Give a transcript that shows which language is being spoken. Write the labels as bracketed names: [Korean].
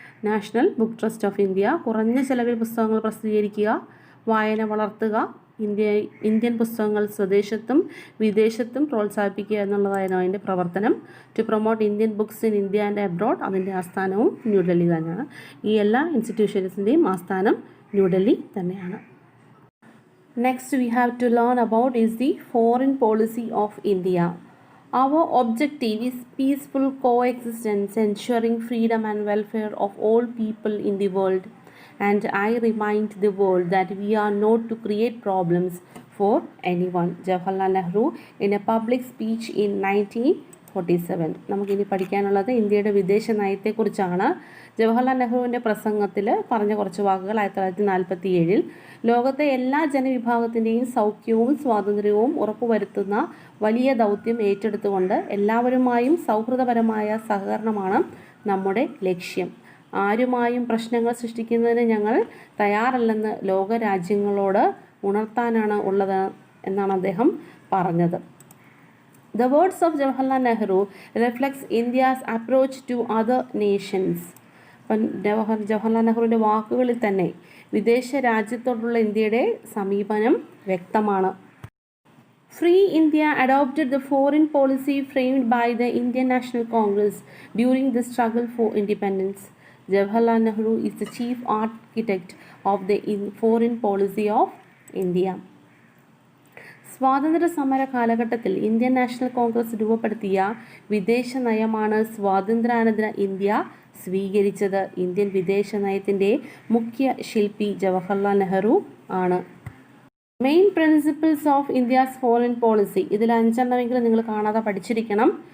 [Malayalam] National book trust of India കുറഞ്ഞ ചെലവിൽ പുസ്തകങ്ങൾ പ്രസിദ്ധീകരിക്കുക, വായന വളർത്തുക, ഇന്ത്യൻ പുസ്തകങ്ങൾ സ്വദേശത്തും വിദേശത്തും പ്രോത്സാഹിപ്പിക്കുക എന്നുള്ളതായിരുന്നു അതിൻ്റെ പ്രവർത്തനം. [English] To promote Indian books in India and abroad. [Malayalam] അതിൻ്റെ ആസ്ഥാനവും ന്യൂഡൽഹി തന്നെയാണ്. ഈ എല്ലാ ഇൻസ്റ്റിറ്റ്യൂഷൻസിൻ്റെയും ആസ്ഥാനം ന്യൂഡൽഹി തന്നെയാണ്. [English] Next we have to learn about is the foreign policy of India. Our objective is peaceful coexistence, ensuring freedom and welfare of all people in the world. and I remind the world that we are not to create problems for anyone. Jawaharlal Nehru in a public speech in 1947. [Malayalam] നമുക്കിനി പഠിക്കാനുള്ളത് ഇന്ത്യയുടെ വിദേശ നയത്തെക്കുറിച്ചാണ്. ജവഹർലാൽ നെഹ്റുവിൻ്റെ പ്രസംഗത്തിൽ പറഞ്ഞ കുറച്ച് വാക്കുകൾ 1947 ലോകത്തെ എല്ലാ ജനവിഭാഗത്തിൻ്റെയും സൗഖ്യവും സ്വാതന്ത്ര്യവും ഉറപ്പുവരുത്തുന്ന വലിയ ദൗത്യം ഏറ്റെടുത്തുകൊണ്ട് എല്ലാവരുമായും സൗഹൃദപരമായ സഹകരണമാണ് നമ്മുടെ ലക്ഷ്യം. ആരുമായും പ്രശ്നങ്ങൾ സൃഷ്ടിക്കുന്നതിന് ഞങ്ങൾ തയ്യാറല്ലെന്ന് ലോകരാജ്യങ്ങളോട് ഉണർത്താനാണ് ഉള്ളത് എന്നാണ് അദ്ദേഹം പറഞ്ഞത്. [English] The words of Jawaharlal Nehru reflects India's approach to other nations. [Malayalam] Jawaharlal നെഹ്റുവിൻ്റെ വാക്കുകളിൽ തന്നെ വിദേശ രാജ്യത്തോടുള്ള ഇന്ത്യയുടെ സമീപനം വ്യക്തമാണ്. [English] Free India adopted the foreign policy framed by the Indian National Congress during the struggle for independence. Jawaharlal Nehru is the chief architect of the foreign policy of India. [Malayalam] സ്വാതന്ത്ര്യ സമര കാലഘട്ടത്തിൽ ഇന്ത്യൻ നാഷണൽ കോൺഗ്രസ് രൂപപ്പെടുത്തിയ വിദേശ നയമാണ് സ്വാതന്ത്ര്യാനന്തര India സ്വീകരിച്ചത്. Indian വിദേശ നയത്തിൻ്റെ മുഖ്യ ശില്പി ജവഹർലാൽ നെഹ്റു ആണ്. [English] main principles of India's foreign policy, [Malayalam] ഇതിൽ 5 എണ്ണമെങ്കിലും നിങ്ങൾ കാണാതെ പഠിച്ചിരിക്കണം.